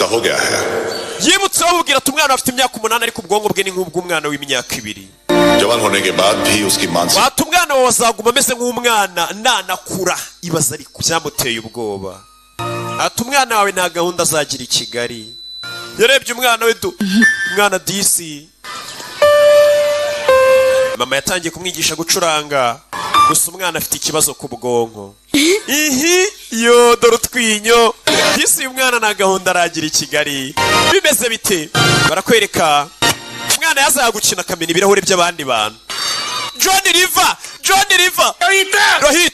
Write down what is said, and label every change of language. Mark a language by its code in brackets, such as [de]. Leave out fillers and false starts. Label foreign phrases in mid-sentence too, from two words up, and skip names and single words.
[hi] हो गया है [rw] yibutse bamubwira ati umwana afite imyaka 8 ariko ubwonko bwe ni nk'ubw'umwana w'imyaka 2 [hi] जवान होने के बाद भी उसकी मानसिक [rw] ati umwana wawe azaguma ameze nk'umwana nanakura ibaza ariko byamuteye ubwoba ati umwana wawe nta gahunda azagira i Kigali yarebye umwana we umwana disi mama yatangiye kumwigisha gucuranga gusa umwana afite ikibazo ku bwonko yo dore utwinyo disi umwana nta gahunda aragira i Kigali bimeze bite barakwereka umwana yazaga gukina akamena ibirahuri by'abandi bantu John River Rohit